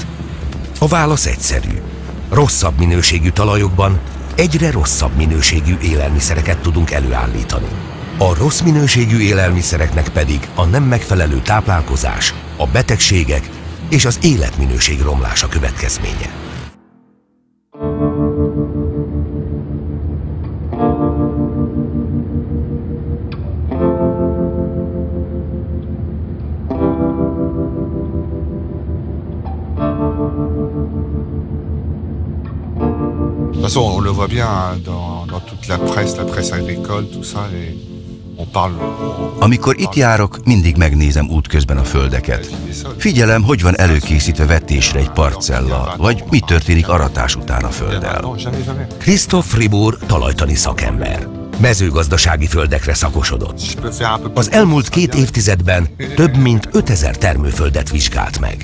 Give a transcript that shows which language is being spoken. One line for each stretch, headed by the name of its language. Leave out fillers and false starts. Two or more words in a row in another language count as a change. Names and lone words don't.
Hungarian: A válasz egyszerű. Rosszabb minőségű talajokban egyre rosszabb minőségű élelmiszereket tudunk előállítani. A rossz minőségű élelmiszereknek pedig a nem megfelelő táplálkozás, a betegségek és az életminőség romlása következménye.
French: De toute façon, on le voit bien dans toute la presse agricole, tout ça, on parle...
Hungarian: Amikor itt járok, mindig megnézem útközben a földeket. Figyelem, hogy van előkészítve vetésre egy parcella, vagy mi történik aratás után a földdel. Christoph Fribourg talajtani szakember. Mezőgazdasági földekre szakosodott. Az elmúlt 2 évtizedben több mint 5000 termőföldet vizsgált meg.